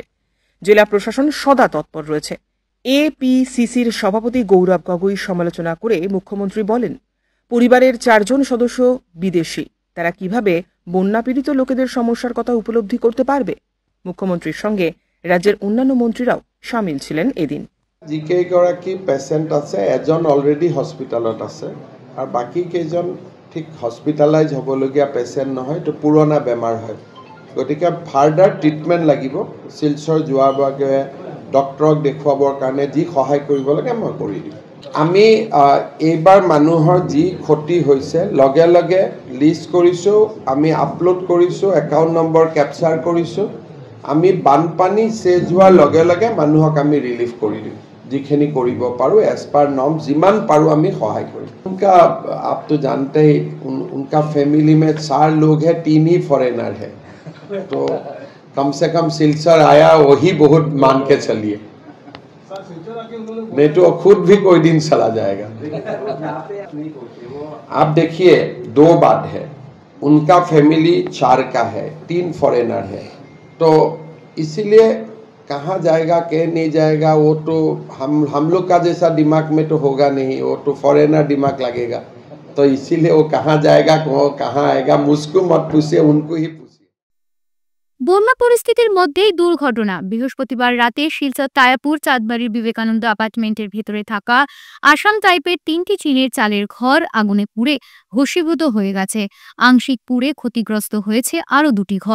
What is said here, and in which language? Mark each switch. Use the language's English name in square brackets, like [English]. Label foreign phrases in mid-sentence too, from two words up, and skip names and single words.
[Bangla] জেলা প্রশাসন সদা তৎপর রয়েছে। এপিসিসির সভাপতি গৌরব গগৈ সমালোচনা করে মুখ্যমন্ত্রী বলেন, পরিবারের 4 জন সদস্য বিদেশী, তারা কিভাবে বন্যা পীড়িত লোকেদের সমস্যার কথা উপলব্ধি করতে পারবে। মুখ্যমন্ত্রীর সঙ্গে রাজ্যের অন্যান্য মন্ত্রীরাও সামিল ছিলেন এদিন। [Assamese] যিকেইগৰাকী পেচেণ্ট আছে, এজন অলৰেডি হস্পিটেলত আছে আৰু বাকী কেইজন ঠিক হস্পিটেলাইজ হ'বলগীয়া পেচেণ্ট নহয়, এইটো পুৰণা বেমাৰ হয়। গতিকে [English] further treatment [Assamese] লাগিব। শিলচৰ যোৱাৰ বাবে ডক্টৰক দেখুৱাবৰ কাৰণে যি সহায় কৰিব লাগে মই কৰি দিম। আমি এইবাৰ মানুহৰ যি ক্ষতি হৈছে লগে লগে লিষ্ট কৰিছোঁ, আমি আপলোড কৰিছোঁ, [English] account number capture [Assamese] কৰিছোঁ। আমি বানপানী চেজ হোৱাৰ লগে লগে মানুহক আমি ৰিলিফ কৰি দিম। যিখিনি কৰিব পাৰো [English] as per norm [Assamese] যিমান পাৰো আমি সহায় কৰিম। [Hindi] उनका आप तो जानते ही उनका फैमिली में 4 लोग हैं, 3 ही फॉरेनर है, तो कम से कम सिलचर आया वही बहुत मान के चलिए, नहीं तो खुद भी कोई दिन चला जाएगा। आप देखिए 2 बात है, उनका फैमिली 4 का है, 3 फॉरेनर है, तो इसीलिए कहाँ जाएगा कह नहीं जाएगा वो तो हम लोग का जैसा दिमाग में तो होगा नहीं, वो तो फॉरेनर दिमाग लगेगा, तो इसीलिए वो कहाँ जाएगा कहाँ आएगा मुझको मत पूछिए, उनको ही पूछिए। [Bangla] বন্যা পরিস্থিতির মধ্যেই দুর্ঘটনা। বৃহস্পতিবার রাতে শিলচর তায়াপুর চাঁদবাড়ির বিবেকানন্দ অ্যাপার্টমেন্টের ভেতরে থাকা আসাম টাইপের 3টি চীনের চালের ঘর আগুনে পুড়ে ভস্মীভূত হয়ে গেছে। আংশিক পুড়ে ক্ষতিগ্রস্ত হয়েছে আরও 2টি ঘর।